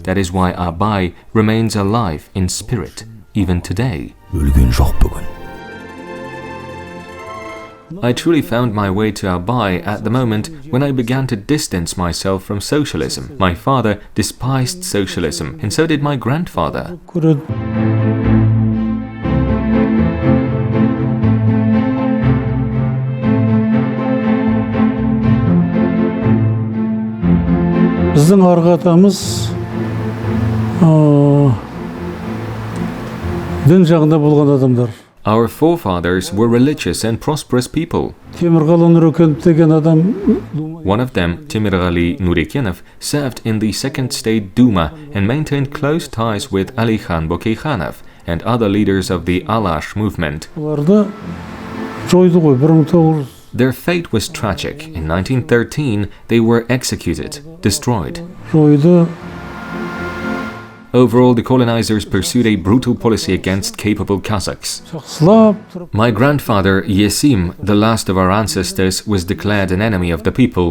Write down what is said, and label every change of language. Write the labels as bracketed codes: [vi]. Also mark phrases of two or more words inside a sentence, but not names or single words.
[en] That is why Abai remains alive in spirit, even today. I truly found my way to Abai at the moment when I began to distance myself from socialism. My father despised socialism, and so did my grandfather. [kk] Біздің арғы атамыз дін жағында болған адамдар. [en] Our forefathers were religious and prosperous people. [kk] Темірғали Нұрекенов деген адам. [en] One of them, Temirghali Nurekenov, served in the Second State Duma and maintained close ties with Ali Khan Bokeyxanov and other leaders of the Alash movement. [kk] Оларды жойды ғой 1900. [en] Their fate was tragic. In 1913, they were executed, destroyed. [kk] Жойды. [en] Overall, the colonizers pursued a brutal policy against capable Kazakhs. My grandfather, Yesim, the last of our ancestors, was declared an enemy of the people.